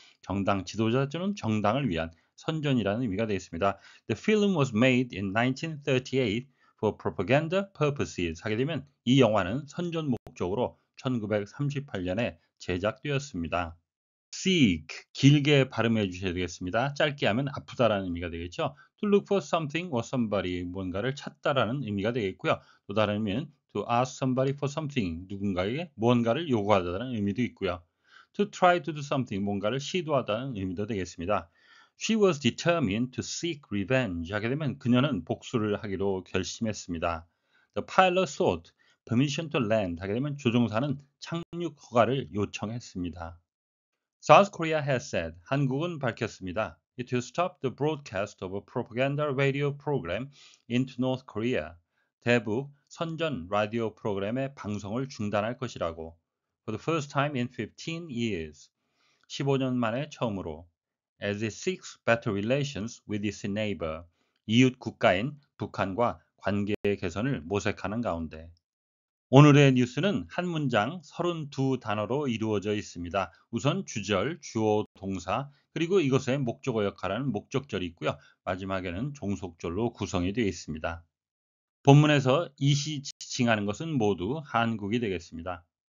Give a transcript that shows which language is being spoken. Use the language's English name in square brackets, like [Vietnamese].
[Korean] 정당 지도자 또는 정당을 위한 선전이라는 의미가 되겠습니다. [English] The film was made in 1938 for propaganda purposes. [Korean] 하게 되면 이 영화는 선전 목적으로 1938년에 제작되었습니다. seek, 길게 발음해 주셔야 되겠습니다. 짧게 하면 아프다라는 의미가 되겠죠. [English] to look for something or somebody, [Korean] 뭔가를 찾다라는 의미가 되겠고요. 또 다른 의미는 [English] to ask somebody for something, [Korean] 누군가에게 뭔가를 요구하다라는 의미도 있고요. [English] to try to do something, [Korean] 뭔가를 시도하다는 의미도 되겠습니다. [English] She was determined to seek revenge. [Korean] 하게 되면 그녀는 복수를 하기로 결심했습니다. [English] The pilot sought permission to land. [Korean] 하게 되면 조종사는 착륙 허가를 요청했습니다. [English] South Korea has said, [Korean] 한국은 밝혔습니다. [English] It will stop the broadcast of a propaganda radio program into North Korea. [Korean] 대북 선전 라디오 프로그램의 방송을 중단할 것이라고. [English] For the first time in 15 years. [Korean] 15년 만에 처음으로. [English] As it seeks better relations with its neighbor. [Korean] 이웃 국가인 북한과 관계 개선을 모색하는 가운데. 오늘의 뉴스는 한 문장 32단어로 이루어져 있습니다. 우선 주절, 주어, 동사, 그리고 이것의 목적어 역할하는 목적절이 있고요. 마지막에는 종속절로 구성이 되어 있습니다. 본문에서 이시 지칭하는 것은 모두 한국이 되겠습니다.